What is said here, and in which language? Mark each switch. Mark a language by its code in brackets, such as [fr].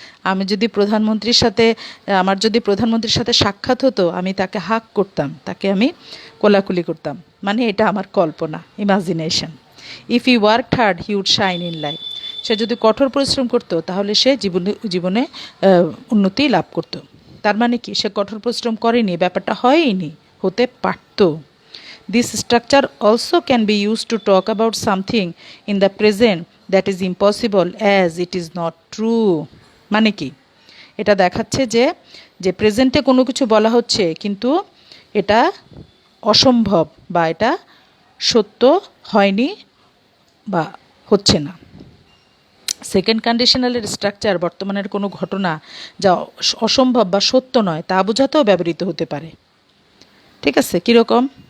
[bn] আমি যদি প্রধানমন্ত্রীর সাথে আমার যদি প্রধানমন্ত্রীর সাথে সাক্ষাৎ হতো, আমি তাকে হাগ করতাম, তাকে আমি কোলাকুলি করতাম। মানে এটা আমার কল্পনা, imagination. [en] If he worked hard he would shine in life. [bn] সে যদি কঠোর পরিশ্রম করতো তাহলে সে জীবনে জীবনে উন্নতি লাভ করতো। তার মানে কি, সে কঠোর পরিশ্রম করেনি, ব্যাপারটা হয়নি, হতে পারতো। [en] This structure also can be used to talk about something in the present that is impossible as it is not true. [bn] মানে কি, এটা দেখাচ্ছে যে যে প্রেজেন্টে কোনো কিছু বলা হচ্ছে কিন্তু এটা অসম্ভব বা এটা সত্য হয়নি বা হচ্ছে না। সেকেন্ড কন্ডিশনালের স্ট্রাকচার বর্তমানের কোনো ঘটনা যা অসম্ভব বা সত্য নয় তা বোঝাতেও ব্যবহৃত হতে পারে। ঠিক আছে, কীরকম?